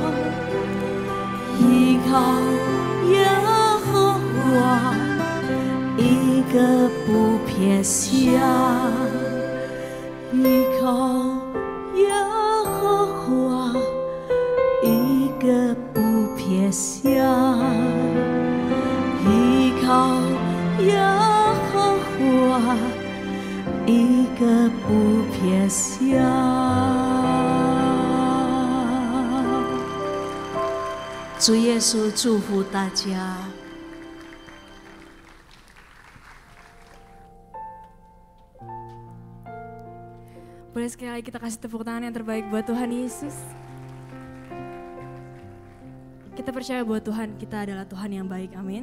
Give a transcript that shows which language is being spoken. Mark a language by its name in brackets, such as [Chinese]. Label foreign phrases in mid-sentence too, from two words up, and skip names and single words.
[Chinese] 依靠耶和华一个不撇下，依靠耶和华一个不撇下，依靠耶和华一个不撇下。主耶稣祝福大家。 [Indonesian] Boleh sekali lagi kita kasih tepuk tangan yang terbaik buat Tuhan Yesus. Kita percaya bahwa Tuhan kita adalah Tuhan yang baik, amin.